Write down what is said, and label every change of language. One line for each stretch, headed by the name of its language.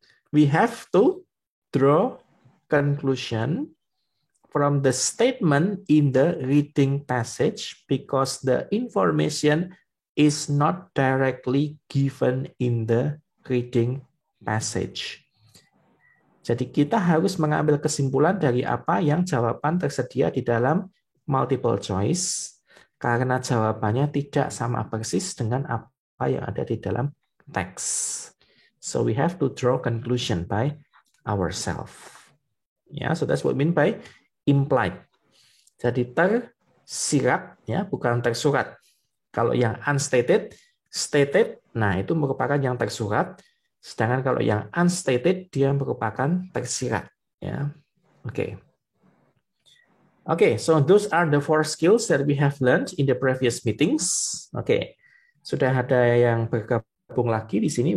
English: We have to draw conclusion from the statement in the reading passage because the information is not directly given in the reading passage.
Indonesian: Jadi kita harus mengambil kesimpulan dari apa yang jawaban tersedia di dalam multiple choice karena jawabannya tidak sama persis dengan apa yang ada di dalam teks.
English: So we have to draw conclusion by ourselves. Ya, so that's what we mean by implied.
Indonesian: Jadi tersirat, ya, bukan tersurat. Kalau yang unstated, stated, nah itu merupakan yang tersurat. Sedangkan kalau yang unstated, dia merupakan tersirat. Ya, oke.
English: Okay, so those are the 4 skills that we have learned in the previous meetings.
Indonesian: Oke, sudah ada yang bergabung lagi di sini.